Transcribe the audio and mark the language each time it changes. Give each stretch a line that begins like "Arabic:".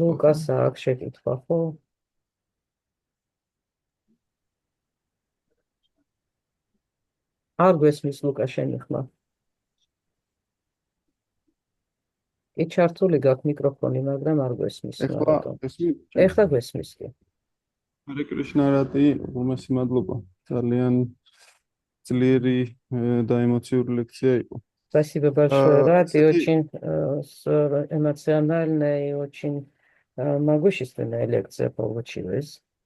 Georgian: ლუკას აქვს შეკითხვა, ხო? არ გვესმის ლუკა შენი ხმა. კი ჩართული გაქვს მიკროფონი, მაგრამ არ გვესმის. ეხლა გვესმის კი. Харе Кришна, Рати, უმასი მადლობა. ძალიან ძლიერი და ემოციური ლექცია იყო.
Russian: Спасибо большое, Рати, очень эмоциональная и очень могущественная лекция получилась.